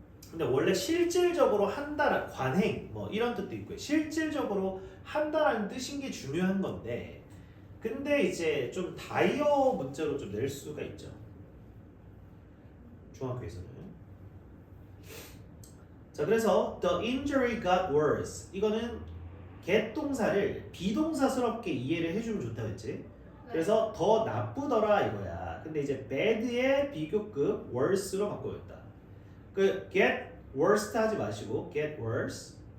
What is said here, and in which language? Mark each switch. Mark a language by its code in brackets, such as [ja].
[ko] 근데 원래 실질적으로 한다는 관행, 뭐 이런 뜻도 있고요. 실질적으로 한다라는 뜻인 게 중요한 건데, 근데 이제 좀 다이어 문제로 좀 낼 수가 있죠. 중학교에서는. 자, 그래서 [en] the injury got worse. [ko] 이거는 get 동사를 비동사스럽게 이해를 해주면 좋다고 했지. 네. 그래서 더 나쁘더라 이거야. 근데 이제 bad의 비교급 worse로 바꿔줬다. 그 [en] get worst [ko] 하지 마시고 [en] get worse.